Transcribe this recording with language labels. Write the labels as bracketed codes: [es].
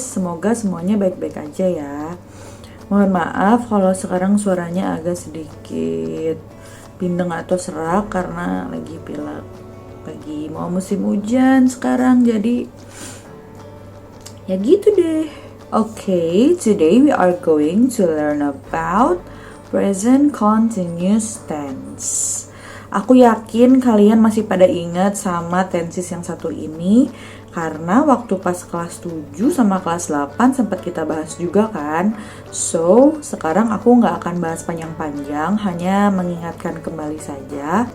[id] Semoga semuanya baik-baik aja ya. Mohon maaf kalau sekarang suaranya agak sedikit bindeng atau serak karena lagi pilek. Lagi mau musim hujan sekarang, jadi ya gitu deh. [en] Okay, today we are going to learn about present continuous tense. [id] Aku yakin kalian masih pada ingat sama tenses yang satu ini karena waktu pas kelas 7 sama kelas 8 sempat kita bahas juga kan. So, sekarang aku nggak akan bahas panjang-panjang, hanya mengingatkan kembali saja.